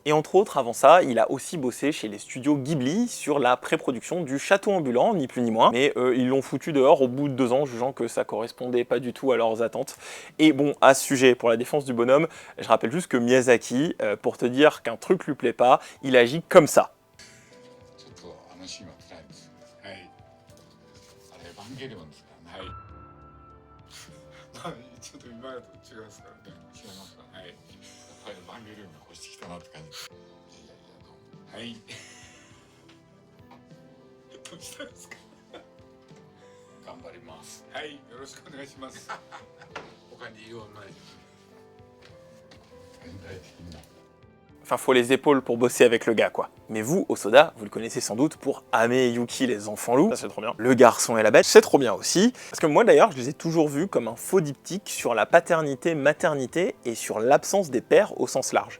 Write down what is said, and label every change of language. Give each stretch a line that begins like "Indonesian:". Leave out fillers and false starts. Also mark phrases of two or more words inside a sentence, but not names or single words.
French: Et entre autres, avant ça, il a aussi bossé chez les studios Ghibli sur la pré-production du Château ambulant, ni plus ni moins, mais ils l'ont foutu dehors au bout de 2 ans, jugeant que ça correspondait pas du tout à leurs attentes. Et bon, à ce sujet, pour la défense du bonhomme, je rappelle juste que Miyazaki, pour te dire qu'un truc lui plaît pas, il agit comme ça.
Japanese: シーンは辛いです。はい。あれエヴァンゲリオンですからね。はい。ちょっと今までと違いますからね。違いますか。はい。やっぱりエヴァンゲリオンが越してきたなって感じ。いやいやどうも。はい。どうしたんですか。頑張ります。はい。よろしくお願いします。他に言いようない。全体的に。
French: Enfin, faut les épaules pour bosser avec le gars, quoi. Mais vous, Hosoda, vous le connaissez sans doute pour Ame et Yuki, les enfants loups, ça c'est trop bien. Le garçon et la bête, c'est trop bien aussi. Parce que moi d'ailleurs, je les ai toujours vus comme un faux diptyque sur la paternité-maternité et sur l'absence des pères au sens large.